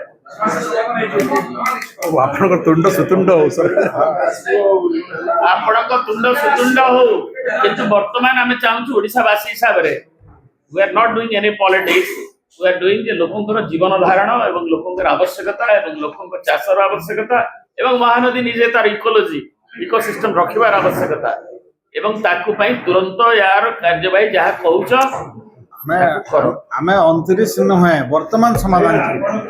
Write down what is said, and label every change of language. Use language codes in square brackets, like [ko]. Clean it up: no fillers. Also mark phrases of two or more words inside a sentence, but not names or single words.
[or] ଆପଣଙ୍କ ତୁଣ୍ଡ ସୁତୁଣ୍ଡ ହଉ ସାର୍। ଆପଣଙ୍କ ତୁଣ୍ଡ ସୁତୁଣ୍ଡ ହଉ କିନ୍ତୁ ବର୍ତ୍ତମାନ ଆମେ ଚାହୁଁଛୁ ଓଡ଼ିଶାବାସୀ ହିସାବରେ [en] we are not doing any politics, we are doing [or] ଯେ ଲୋକଙ୍କର ଜୀବନ ଧାରଣ ଏବଂ ଲୋକଙ୍କର ଆବଶ୍ୟକତା ଏବଂ ଲୋକଙ୍କ ଚାଷର ଆବଶ୍ୟକତା ଏବଂ ମହାନଦୀ ନିଜେ ତାର ଇକୋସିଷ୍ଟମ ରଖିବାର ଆବଶ୍ୟକତା ଏବଂ ତାକୁ ପାଇଁ ତୁରନ୍ତ ୟାର କାର୍ଯ୍ୟବାହୀ ଯାହା କହୁଛ ଆମେ 29 ନୁହେଁ ବର୍ତ୍ତମାନ ସମାଧାନ